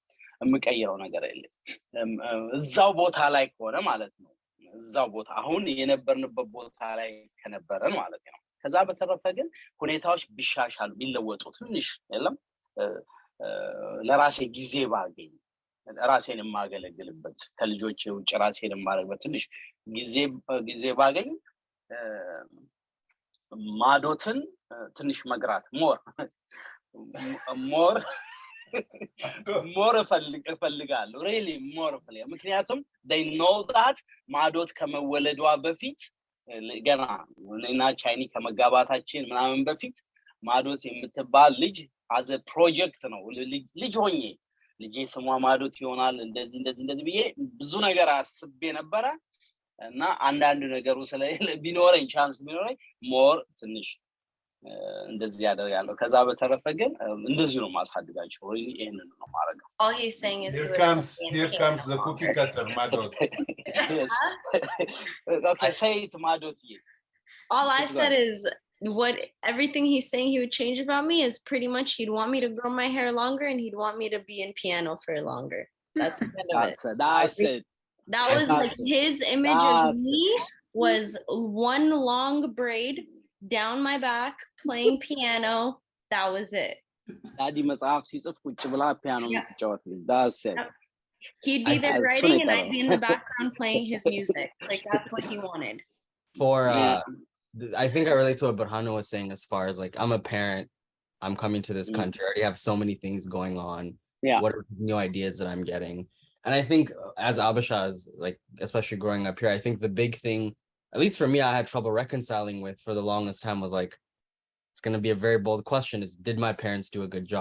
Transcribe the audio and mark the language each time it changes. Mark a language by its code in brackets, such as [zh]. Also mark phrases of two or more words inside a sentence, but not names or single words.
[am] እዛው ቦታ ላይ ሆነ ማለት ነው እዛው ቦታ አሁን የነበርንበት ቦታ ላይ ከነበረን ማለት ነው ከዛ በተረፈ ግን ሁኔታዎች ቢሻሻሉ ቢለወጡ ትንሽ የለም ለራሴ ጊዜ ባገኝ ራሴን የማገለግልበት ከልጆቼ ውጭ ራሴን የማረግበት ትንሽ ጊዜ ባገኝ ማዶትን ትንሽ መግራት ሞር እፈልጋለሁ [en] really more [am] እፈልጋለሁ ምክንያቱም [en] they know that [am] ማዶት ከመወለዷ በፊት ገና እና ቻይኒ ከመጋባታችን ምናምን በፊት ማዶት የምትባል ልጅ [en] as a project [am] ነው ልጅ ሆኜ ልጄ ስሟ ማዶት ይሆናል እንደዚህ ብዬ ብዙ ነገር አስቤ ነበር እና አንዳንድ ነገሩ ስለሌለ ቢኖረኝ ቻንስ ቢኖረኝ ሞር ትንሽ እንደዚህ ያደርጋለሁ ከዛ በተረፈ ግን እንደዚህ ነው ማሳድጋቸው ይሄንን ነው ማረጋው [en] all he's saying is here comes the cookie cutter madot yes okay say it madot all I said is what everything he's saying he would change about me is pretty much he'd want me to grow my hair longer and he'd want me to be in piano for longer that's the end of it that was like his image of me was one long braid down my back playing piano that was it [am] daddy መጽሐፍ ሲጽፍ ቁጭ ብላ piano የምትጫወት [en] that's it he'd be there writing and I'd be in the background playing his music like that's what he wanted for I think I relate to what Burhanu was saying as far as like I'm a parent I'm coming to this country I already have so many things going on what are these new ideas that I'm getting and I think as Habesha is like especially growing up here I think the big thing at least for me, I had trouble reconciling with for the longest time was like, it's going to be a very bold question is, did my parents do a good job?